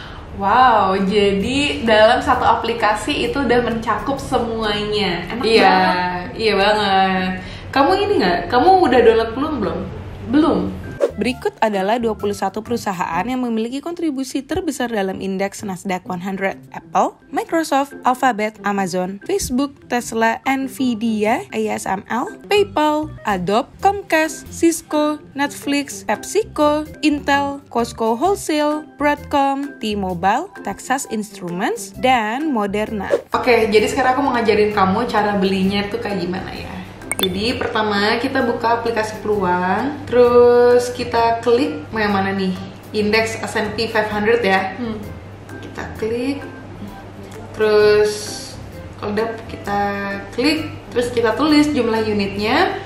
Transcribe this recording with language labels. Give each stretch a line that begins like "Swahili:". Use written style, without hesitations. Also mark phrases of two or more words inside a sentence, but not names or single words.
Indonesian: Wow, jadi dalam satu aplikasi itu udah mencakup semuanya. Enak Iya, banget. iya banget. Kamu ini nggak? Kamu udah download Peluang belum? Belum. Berikut adalah 21 perusahaan yang memiliki kontribusi terbesar dalam indeks Nasdaq 100. Apple, Microsoft, Alphabet, Amazon, Facebook, Tesla, Nvidia, ASML, PayPal, Adobe, Comcast, Cisco, Netflix, PepsiCo, Intel, Costco Wholesale, Broadcom, T-Mobile, Texas Instruments, dan Moderna. Oke, jadi sekarang aku mau ngajarin kamu cara belinya tuh kayak gimana ya. Jadi pertama kita buka aplikasi Peluang, terus kita klik mau yang mana nih? Indeks S&P 500 ya. Kita klik, terus kalau udah kita klik, terus kita tulis jumlah unitnya.